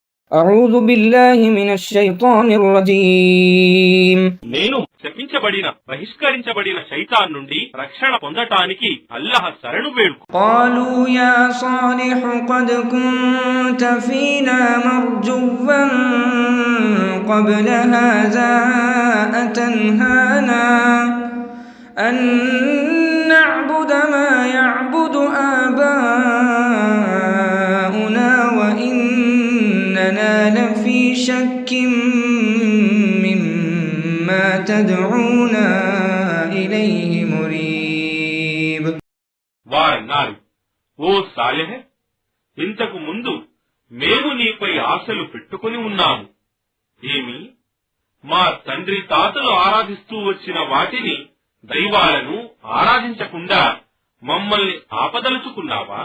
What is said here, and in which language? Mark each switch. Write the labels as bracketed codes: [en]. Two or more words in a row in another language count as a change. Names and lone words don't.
[ar] أعوذ بالله من الشيطان الرجيم [te] నేను శపించబడిన బహిష్కరించబడిన శైతాన్ నుండి రక్షణ పొందటానికి అల్లాహ్ శరణు వేడుకు. [ar] قالوا يا صالح قد كنت فينا مرجوا قبل هذا أتنهانا أن نعبد ما يعبد آباؤنا وإننا لفي شك مما تدعونا إليه مريب. [te] వారన్నారు, ఓ సాలెహ్, ఇంతకు ముందు మేము నీపై ఆశలు పెట్టుకుని ఉన్నాము. ఏమి, మా తండ్రి తాతలు ఆరాధిస్తూ వచ్చిన వాటిని, దైవాలను ఆరాధించకుండా మమ్మల్ని ఆపదలుచుకున్నావా?